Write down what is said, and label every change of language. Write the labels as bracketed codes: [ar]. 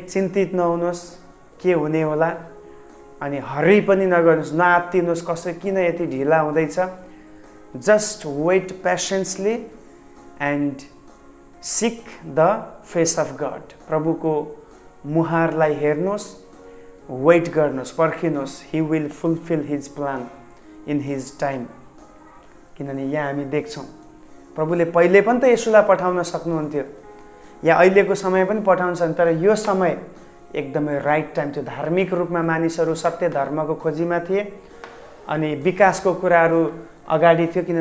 [ne] चिन्तित नहुनुहोस् के हुने होला, अनि हरि पनि नगर्नुहोस्, नआत्तिनुहोस् कसै किन यति ढिला हुँदैछ। [en] Just wait patiently and seek the face of God. [ne] प्रभुको मुहारलाई हेर्नुहोस्, वेट गर्नुहोस्, पर्खिनुहोस्। [en] He will fulfil his plan in his time. [ne] किनभने यहाँ हामी देख्छौँ प्रभुले पहिले पनि त येशूलाई पठाउन सक्नुहुन्थ्यो, या अहिलेको समय पनि पठाउन सक्छ, तर यो समय एकदमै राइट टाइम थियो। धार्मिक रूपमा मानिसहरू सत्य धर्मको खोजीमा थिए अनि विकासको कुराहरू अगाडि थियो। किन?